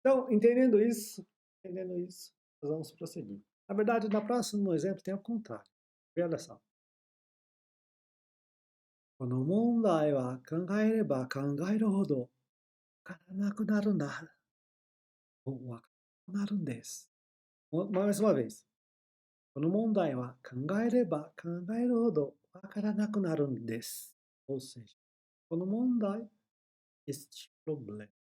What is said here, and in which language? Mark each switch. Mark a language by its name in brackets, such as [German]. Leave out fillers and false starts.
[Portuguese] Então, entendendo isso, nós vamos prosseguir. Na verdade, no próximo exemplo tem o contrário. Olha só. [Japanese] この問題は考えれば考えるほどわからなくなるんだ。わからなくなるんです。 [Portuguese] Mais uma vez. [Japanese] この問題は考えれば考えるほどわからなくなるんです。 [Portuguese] Ou seja, [Japanese] この問題 [Portuguese] este problema.